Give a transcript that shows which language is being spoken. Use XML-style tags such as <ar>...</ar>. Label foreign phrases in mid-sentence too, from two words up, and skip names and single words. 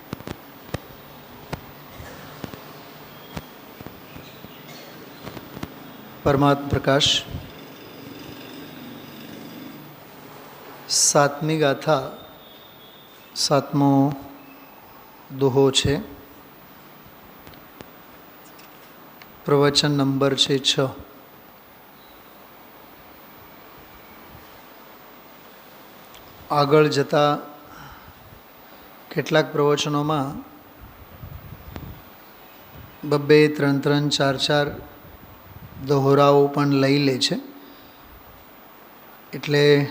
<gu>પરમાત્મ પ્રકાશ સાતમી ગાથા સાતમો દોહો છે। પ્રવચન નંબર છે 6। આગળ જતા કેટલાક પ્રવચનોમાં બબ્બે 3-3, 4-4 દોહરાઓ પણ લઈ લે છે, એટલે</gu>